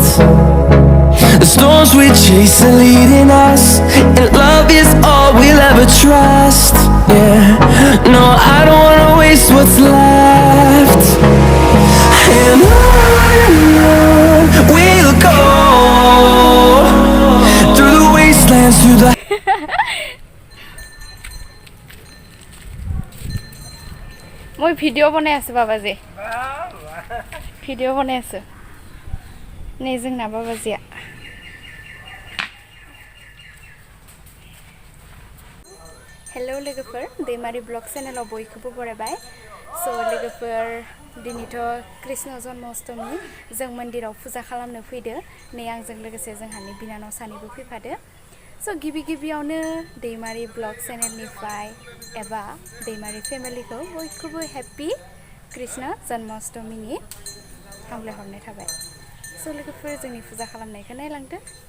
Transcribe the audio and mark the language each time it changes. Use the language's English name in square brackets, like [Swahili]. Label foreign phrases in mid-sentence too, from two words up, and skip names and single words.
[English] The storms we chase are leading us, and love is all we'll ever trust. Yeah, no, I don't wanna waste what's left. And on we'll go, through the wastelands, through the [Assamese] মই ভিডিঅ' বনাই আছো বাবাজি ভিডিঅ' বনাই আছো [Bodo] नै जोंना बाबाजिया हेलौ लोगोफोर दैमारि ब्लग चेनेलाव बयखौबो बरायबाय स' लोगोफोर दिनैथ' कृष्ण जन्माष्टमि जों मन्दिराव फुजा खालामनो फैदो नै आंजों लोगोसे जोंहानि बिनानाव सानैबो फैफादो स' गिबियावनो दैमारि ब्लग चेनेलनिफ्राय एबा दैमारि फेमिलिखौ बयखौबो हेपि कृष्ण जन्माष्टमिनि हामलायहरनाय थाबाय स' लोगोफोर जोंनि फुजा खालामनायखौ नायलांदो